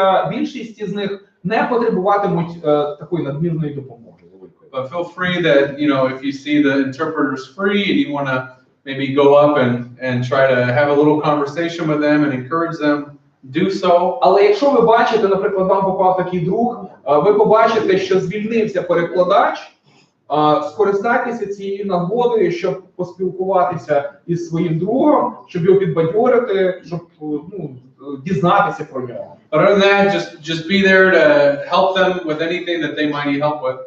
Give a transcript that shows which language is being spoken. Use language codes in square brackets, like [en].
[uk] Більшість з них не потребуватимуть такої надмірної допомоги. [en] But feel free that, you know, if you see the interpreters free and you want to maybe go up and try to have a little conversation with them and encourage them, do so. [uk] Але якщо ви бачите, наприклад, вам попав такий друг, ви побачите, що звільнився перекладач, скористайтеся цією нагодою, щоб поспілкуватися із своїм другом, щоб його підбадьорити, щоб дізнатися про нього. [en] Other than that, just be there to help them with anything that they might need help with.